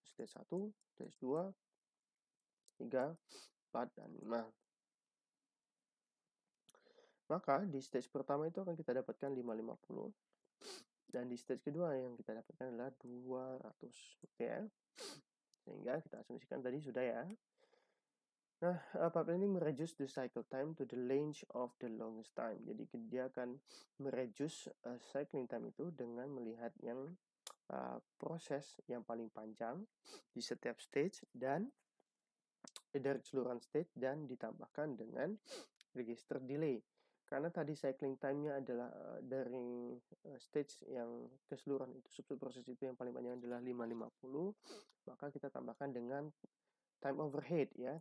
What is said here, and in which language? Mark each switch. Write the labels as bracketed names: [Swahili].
[English] Stage 1, stage 2, 3, 4, dan 5. [Indonesian] Maka di stage pertama itu akan kita dapatkan 550. Dan di stage kedua yang kita dapatkan adalah 200. Oke ya. Sehingga kita asumsikan tadi sudah ya. [English] Nah, pipelining mereduce the cycle time to the range of the longest time. [Indonesian] Jadi dia akan mereduce cycling time itu dengan melihat yang proses yang paling panjang di setiap stage dan dari keseluruhan stage dan ditambahkan dengan register delay. Karena tadi cycling time-nya adalah dari stage yang keseluruhan itu, subproses itu yang paling panjang adalah 550, maka kita tambahkan dengan time overhead ya.